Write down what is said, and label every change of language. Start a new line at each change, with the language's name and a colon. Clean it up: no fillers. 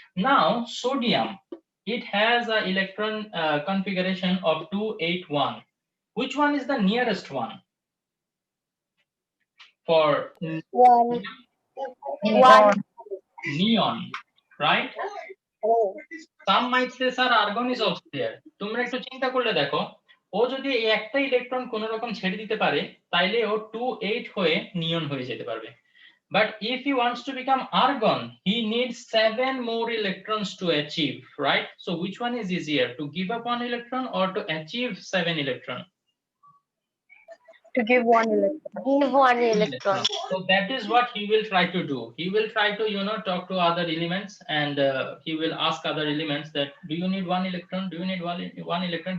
English: Now sodium, it has an electron configuration of 281. Which one is the nearest one for One. Neon. neon, right? Oh. Some might say, sir, argon is also there.
Bangla: তোমরা একটু চিন্তা করলে দেখো, ও যদি এই একটা electron কোন রকম ছেড়ে দিতে পারে, তাইলে ও 2,8 হয়ে নিয়ন হয়ে যেতে পারবে।
English: But if he wants to become argon, he needs 7 more electrons to achieve, right? So which one is easier, to give up 1 electron or to achieve 7 electron? To give 1 electron. Give 1 electron. So that is what he will try to do. He will try to talk to other elements, and he will ask other elements that, do you need 1 electron, do you need one electron?